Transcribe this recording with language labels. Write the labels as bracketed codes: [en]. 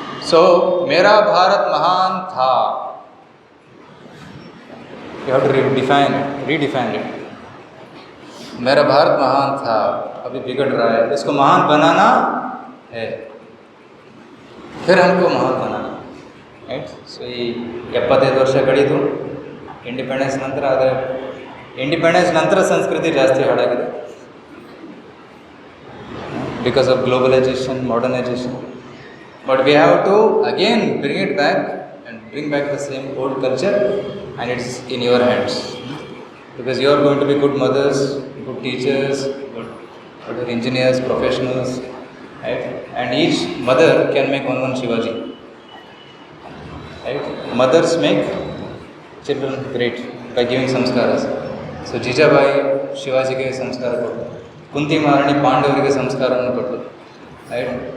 [en] so [hi] ಮೇರಾ ಭಾರತ್ ಮಹಾನ್ ಥಾ, [en] You have to redefine it. [hi] मेरा भारत महान था, अभी बिगड़ रहा है, इसको महान बनाना है, फिर हमको महान बनाना, ರೈಟ್? [kn] ಸೊ ಈ 75 ವರ್ಷ ಕಳೆದು ಇಂಡಿಪೆಂಡೆನ್ಸ್ ನಂತರ, ಆದರೆ ಇಂಡಿಪೆಂಡೆನ್ಸ್ ನಂತರ ಸಂಸ್ಕೃತಿ ಜಾಸ್ತಿ ಹಾಳಾಗಿದೆ [en] Because of globalisation, modernisation. But we have to again bring it back and bring back the same old culture, and it's in your hands. Because you are going to be good mothers, good teachers, good engineers, professionals, right? And each mother can make one Shivaji, right? Mothers make children great by giving samskaras. [kn] So Jijabai ಶಿವಾಜಿಗೆ ಸಂಸ್ಕಾರ ಕೊಟ್ಟರು, ಕುಂತಿ ಮಹಾರಾಣಿ ಪಾಂಡವರಿಗೆ ಸಂಸ್ಕಾರವನ್ನು ಕೊಟ್ಟರು, right?